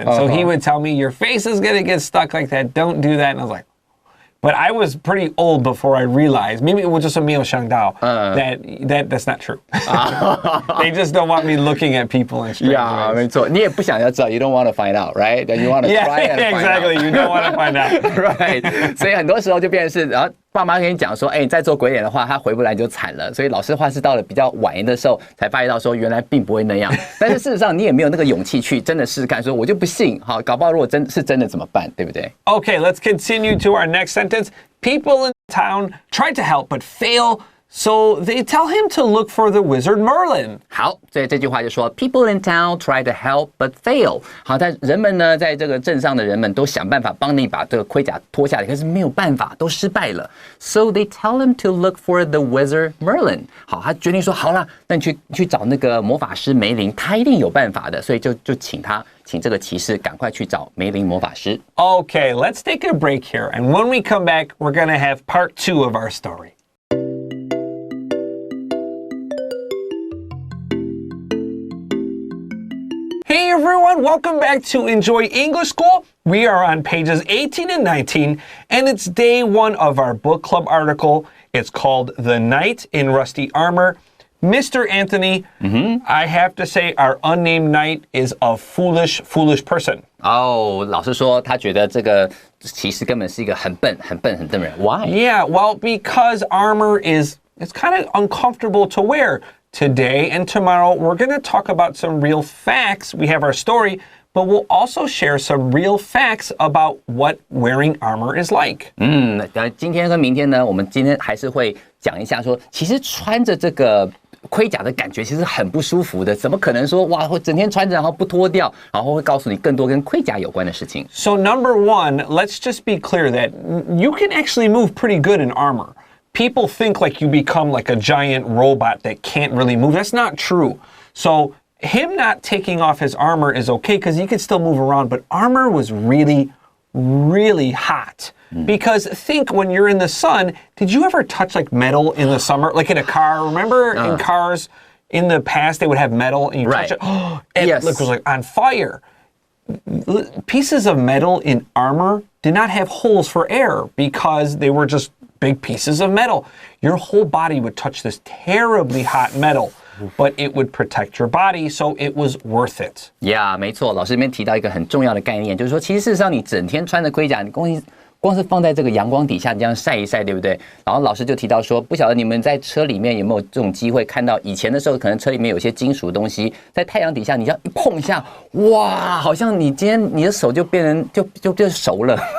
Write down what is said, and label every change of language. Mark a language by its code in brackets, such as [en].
[en] And so he would tell me, your face is going to get stuck like that. Don't do that. And I was like, but I was pretty old before I realized, maybe it was just a [zh] 没有想到 [en] that's not true. They just don't want me looking at people in strange ways. [zh] 没错，你也不想要知道 [en] you don't want to find out, right? That you want to try and find exactly. out. You don't want to find out. Right. [zh] 所以很多时候就变成是，然后爸妈跟你讲说，哎，你再做鬼脸的话，他回不来就惨了。所以老师的话是到了比较晚年的时候，才发现到说原来并不会那样。但是事实上你也没有那个勇气去真的试试看，说我就不信，好，搞不好如果真的怎么办，对不对 [en] ？Okay, let's continue to our next sentence. People in town try to help but fail, so they tell him to look for the wizard Merlin. [zh] 好，所以这句话就说 [en] People in town try to help but fail. [zh] 好，但人们呢，在这个镇上的人们都想办法帮你把这个盔甲脱下来，可是没有办法，都失败了。 [en] So they tell him to look for the wizard Merlin. [zh] 好，他决定说好了，那你去找那个魔法师梅林，他一定有办法的，所以就请这个骑士赶快去找梅林魔法师。 [en] Okay, let's take a break here, and when we come back, we're going to have part 2 of our story. Hey everyone, welcome back to Enjoy English School. We are on pages 18 and 19, and it's day 1 of our book club article. It's called The Knight in Rusty Armor. Mr. Anthony, I have to say our unnamed knight is a foolish person. [zh] 老师说他觉得这个骑士根本是一个很笨的人。 [en] Why? Yeah, well, because armor it's kind of uncomfortable to wear. Today and tomorrow, we're going to talk about some real facts. We have our story, but we'll also share some real facts about what wearing armor is like. [zh] 今天跟明天呢，我们今天还是会讲一下说，其实穿着这个盔甲的感觉其实很不舒服的，怎么可能说哇，会整天穿着然后不脱掉，然后会告诉你更多跟盔甲有关的事情。 [en] So number 1, let's just be clear that you can actually move pretty good in armor. People think like you become like a giant robot that can't really move. That's not true. So him not taking off his armor is okay because he could still move around, but armor was really, really hot. Because think when you're in the sun, did you ever touch like metal in the summer? Like in a car, remember in cars in the past, they would have metal and you touch it. It was like on fire. Pieces of metal in armor did not have holes for air because they were just big pieces of metal. Your whole body would touch this terribly hot metal, but it would protect your body, so it was worth it. [zh] Yeah, 没错，老师这边提到一个很重要的概念，就是说，其实事实上你整天穿着盔甲，你光是放在这个阳光底下，你这样晒一晒，对不对？然后老师就提到说，不晓得你们在车里面有没有这种机会看到，以前的时候可能车里面有些金属的东西，在太阳底下，你这样一碰一下，哇，好像你今天你的手就变成就熟了。